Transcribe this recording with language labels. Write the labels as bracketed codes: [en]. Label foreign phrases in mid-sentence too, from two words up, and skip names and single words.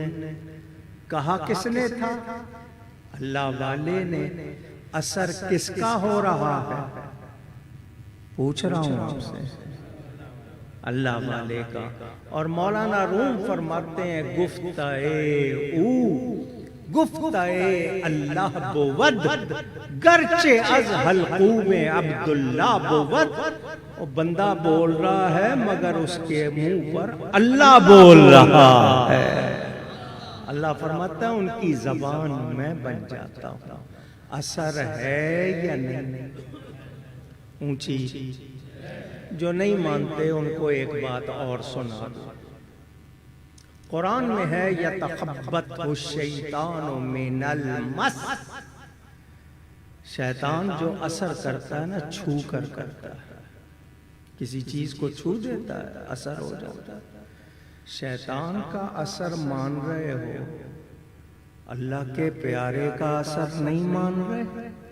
[ur] کہا کس نے تھا؟ اللہ والے نے۔ اثر کس کا ہو رہا ہے؟ پوچھ رہا ہوں آپ سے، اللہ والے کا۔ اور مولانا روم فرماتے ہیں [fa] گفتائے اللہ بود گرچہ از حلقوم عبداللہ بود، [ur] وہ بندہ بول رہا ہے مگر اس کے منہ پر اللہ بول رہا ہے۔ اللہ فرماتا ہے ان کی زبان میں بن جاتا ہوں، اثر ہے یا نہیں؟ اونچی جو نہیں مانتے ان کو ایک بات اور سنا دو، قرآن میں ہے [ar] یتخبطہ الشیطان من المس، [ur] شیطان جو اثر کرتا ہے نا چھو کر کرتا ہے، کسی چیز کو چھو دیتا ہے اثر ہو جاتا ہے۔ شیطان کا اثر مان رہے ہو، اللہ کے پیارے کا اثر نہیں مان رہے؟